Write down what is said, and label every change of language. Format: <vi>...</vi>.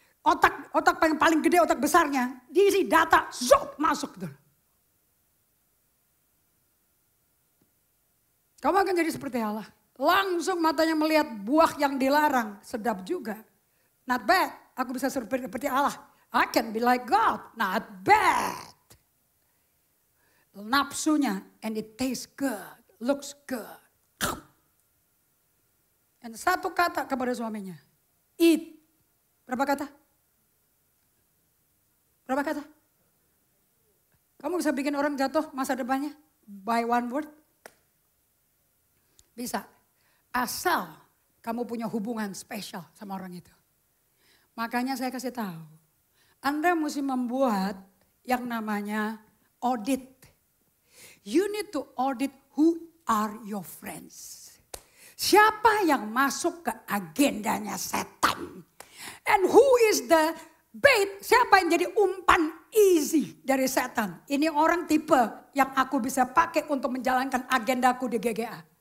<id>Otak paling gede, otak besarnya, diisi data, zop, masuk. Kamu akan jadi seperti Allah. Langsung matanya melihat buah yang dilarang, sedap juga.</id> <en>Not bad,</en> <id>aku bisa seperti Allah.</id> <en>I can be like God, not bad. Nafsunya, and it tastes good, looks good.</en> <id>Dan satu kata kepada suaminya, eat. Berapa kata? Berapa kata? Kamu bisa bikin orang jatuh masa depannya?</id> <en>By one word?</en> <id>Bisa. Asal kamu punya hubungan spesial sama orang itu. Makanya saya kasih tahu. Anda mesti membuat yang namanya audit.</id> <en>You need to audit who are your friends.</en> <id>Siapa yang masuk ke agendanya setan?</id> <en>And who is the bait?</en> <id>Siapa yang jadi umpan easy dari setan? Ini orang tipe yang aku bisa pakai untuk menjalankan agendaku di GGA.</id>